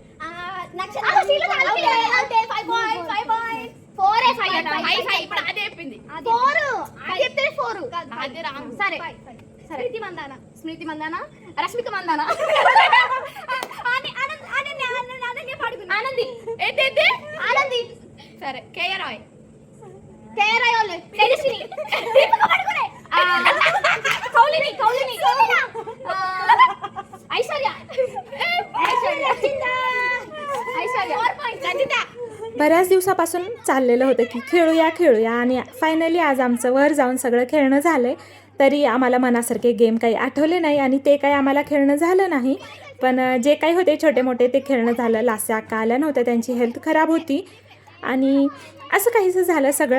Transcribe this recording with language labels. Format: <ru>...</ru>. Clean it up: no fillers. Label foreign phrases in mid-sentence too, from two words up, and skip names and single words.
<te>స్మృతి మందాన రష్మిక మందాన ఆనంది ఆనంది సరే కేఆర్ఐ వాళ్ళు తేజస్విని కౌలిని ఐశ్వర్య</te> <mr>बऱ्याच दिवसापासून चाललेलं होतं की खेळूया आणि फायनली आज आमचं वर जाऊन सगळं खेळणं झालं आहे. तरी आम्हाला मनासारखे गेम काही आठवले नाही आणि ते काही आम्हाला खेळणं झालं नाही. पण जे काही होते छोटे मोठे ते खेळणं झालं. लास्या अक्का आल्या नव्हत्या, त्यांची हेल्थ खराब होती आणि असं काहीसं झालं सगळं.</mr>